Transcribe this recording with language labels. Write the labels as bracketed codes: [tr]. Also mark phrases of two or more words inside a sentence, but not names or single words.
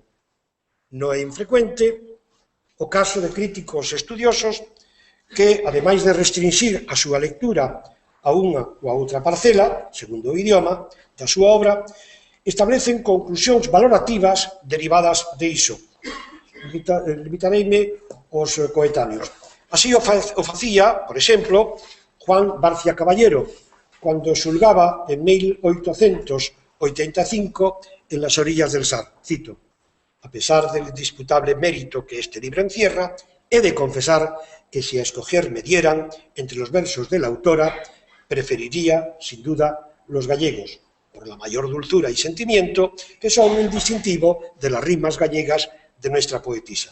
[gl] Non é infrecuente o caso de críticos estudiosos que, ademais de restringir a súa lectura a unha ou a outra parcela, segundo o idioma, da súa obra, establecen conclusións valorativas derivadas de iso. Limitareime aos coetáneos. Así o facía, por exemplo, Juan Barcia Caballero, cando xulgaba en 1885 en las orillas del Sar. [es] Cito: a pesar del indisputable mérito que este libro encierra, he de confesar que si a escoger me dieran entre los versos de la autora, preferiría, sin duda, los gallegos, por la mayor dulzura y sentimiento que son un distintivo de las rimas gallegas de nuestra poetisa.